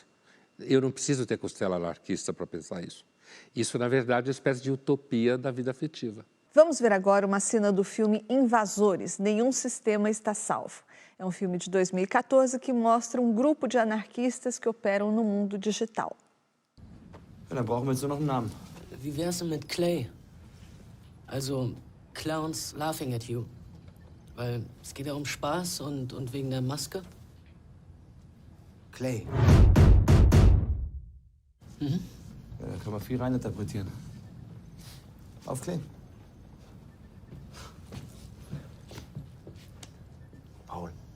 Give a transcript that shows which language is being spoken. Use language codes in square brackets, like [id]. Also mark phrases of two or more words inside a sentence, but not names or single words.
[pt] Eu não preciso ter costela anarquista para pensar isso. Isso, na verdade, é uma espécie de utopia da vida afetiva. Vamos ver agora uma cena do filme Invasores, Nenhum Sistema Está Salvo. É um filme de 2014 que mostra um grupo de anarquistas que operam no mundo digital. [de] Da brauchen wir jetzt nur noch einen Namen. Wie wär's denn mit Clay? [en] Also, Clowns laughing at you. [de] Weil es geht ja um Spaß und wegen der Maske. Clay. Mhm. Ja, da kann man viel reininterpretieren. Auf Clay. Paul.